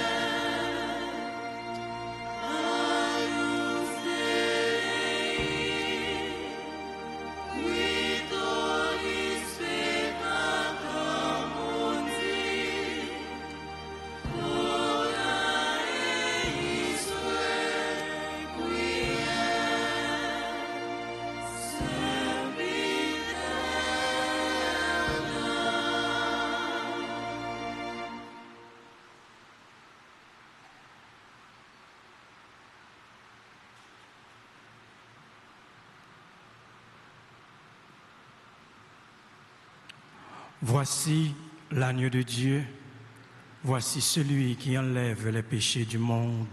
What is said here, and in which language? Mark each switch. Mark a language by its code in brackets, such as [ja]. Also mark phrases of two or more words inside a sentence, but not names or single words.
[la] Agnus Dei, qui tollis peccata mundi, dona eis requiem. Sempiterna. [fr] Voici l'agneau de Dieu, voici celui qui enlève les péchés du monde.